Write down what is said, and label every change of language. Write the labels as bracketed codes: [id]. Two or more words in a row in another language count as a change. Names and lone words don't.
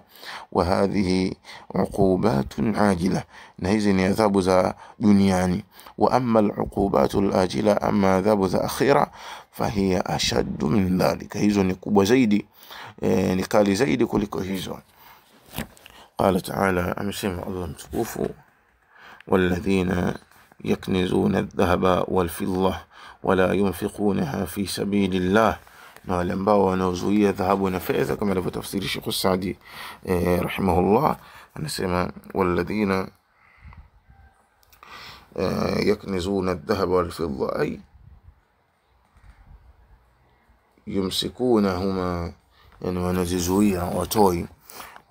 [ar] وهذه عقوبة عاجلة, [sw] na hizi ni adhabu za duniani. [ar] وأما العقوبة العاجلة, [sw] amma adhabu za akhira, [ar] فهي أشد من ذلك, [sw] hizo ni kubwa zaidi, ni kali zaidi kuliko hizo. [ar] قال تعالى, [sw] amesema Allah mtukufu, [ar] walladhina يكنزون الذهب والفضة ولا ينفقونها في سبيل الله، [sw] na wale ambao wanaozuia dhahabu na fedha, kama alivyotafsiri Sheikh Saadi rahimahullah, anasema [ar] والذين يكنزون الذهب والفضة, أي يمسكونهما, [sw] yani wanazizuia watoi.